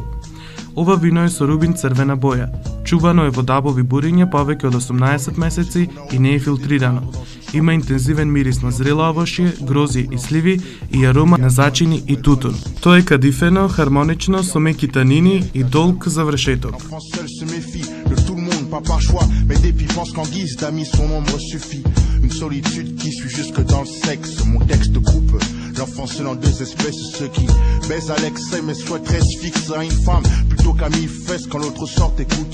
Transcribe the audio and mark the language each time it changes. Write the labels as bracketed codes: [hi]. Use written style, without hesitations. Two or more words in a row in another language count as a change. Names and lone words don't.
[mk] Ова вино е со рубин црвена боја. Чувано е во дабови буриња повеќе од 18 месеци и не е филтрирано. Има интензивен мирис на зрело овошје, грозје и сливи и арома на зачини и тутун. Тоа е кадифено, хармонично, со меки танини и долг завршеток. [fr] Pas par choix, mais depuis pense qu'en guise d'amis son ombre suffit. Une solitude qui suit jusque dans le sexe. Mon texte coupe l'enfant seul en deux espèces. Ceux qui baisent à l'excès mais souhaiteraient se fixer à une femme plutôt qu'à mille fesses quand l'autre sort écoute.